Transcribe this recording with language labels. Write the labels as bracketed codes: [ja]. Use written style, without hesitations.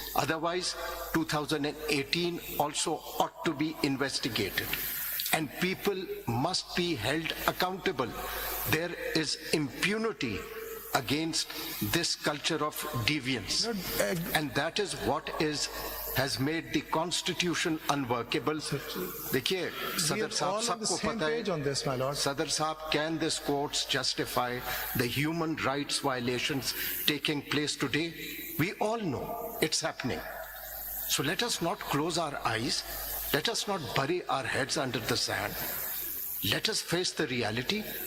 [en] Otherwise, 2018 also ought to be investigated. And people must be held accountable. There is impunity against this culture of deviance. And that is what has made the constitution unworkable. [ur] देखिए, [en] Sadr Sahab [ur] सबको पता है, [en] on this, my lord. Sadr Sahab, can this courts justify the human rights violations taking place today? We all know it's happening. So let us not close our eyes. Let us not bury our heads under the sand. Let us face the reality.